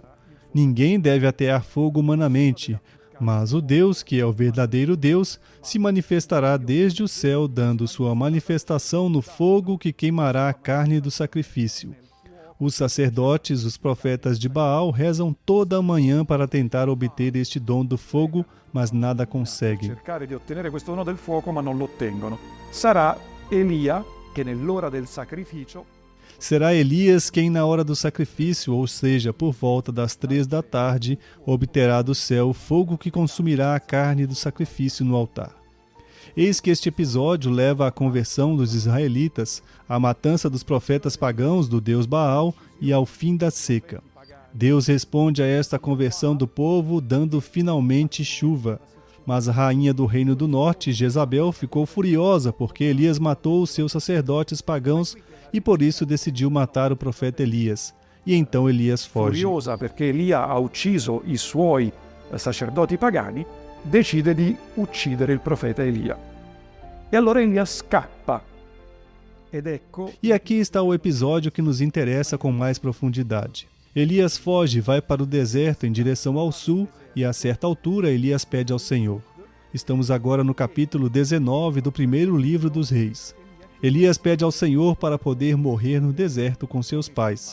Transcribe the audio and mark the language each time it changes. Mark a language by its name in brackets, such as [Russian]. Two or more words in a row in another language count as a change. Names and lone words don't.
[Portuguese] Ninguém deve atear fogo humanamente, mas o Deus, que é o verdadeiro Deus, se manifestará desde o céu, dando sua manifestação no fogo que queimará a carne do sacrifício. Os sacerdotes, os profetas de Baal, rezam toda a manhã para tentar obter este dom do fogo, mas nada conseguem. [Italian] cercare di ottenere questo dono del fuoco, ma non lo ottengono. Sarà Elia che nell'ora del sacrificio [Portuguese] Será Elias quem na hora do sacrifício, ou seja, por volta das 3 da tarde, obterá do céu o fogo que consumirá a carne do sacrifício no altar. Eis que este episódio leva à conversão dos israelitas, à matança dos profetas pagãos do deus Baal e ao fim da seca. Deus responde a esta conversão do povo, dando finalmente chuva. Mas a rainha do reino do norte, Jezabel, ficou furiosa porque Elias matou os seus sacerdotes pagãos e por isso decidiu matar o profeta Elias. E então Elias foge. [Italian] furiosa perché Elia ha ucciso i suoi sacerdoti pagani, decide di uccidere il profeta Elia. E allora Elia scappa. Ed ecco [Portuguese] E aqui está o episódio que nos interessa com mais profundidade. Elias foge, vai para o deserto em direção ao sul E a certa altura, Elias pede ao Senhor. Estamos agora no capítulo 19 do primeiro livro dos Reis. Elias pede ao Senhor para poder morrer no deserto com seus pais.